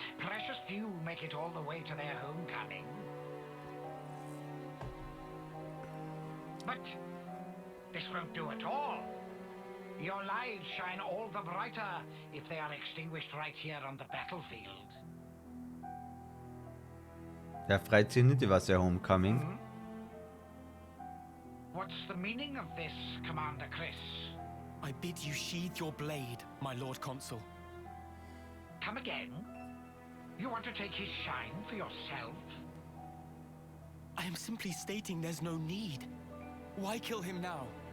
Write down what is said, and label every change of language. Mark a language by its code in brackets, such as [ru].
[en] Precious few make it all the way to their homecoming. But this won't do at all. Your lives shine all the brighter if they are extinguished right here on the battlefield. [de] Freut sich nicht über sein Homecoming. [en] What's the meaning of this, Commander Chris? I bid you sheathe your blade, my Lord Consul. Come again? You want to take his shine for yourself? I am simply stating there's no need. Why kill him now?